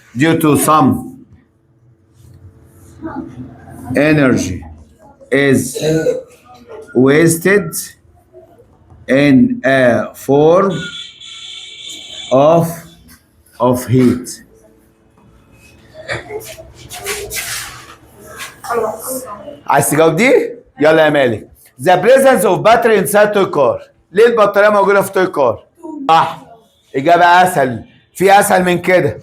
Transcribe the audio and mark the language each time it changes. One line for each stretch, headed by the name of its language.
English: due to some energy is wasted in a form of heat.
Arabic: عايز تجاوب دي؟ يلا يا مالك.
English: The presence of battery inside toy car.
Arabic: ليه البطارية موجودة في توي كار؟ صح. إجابة أسهل، في أسهل من كده.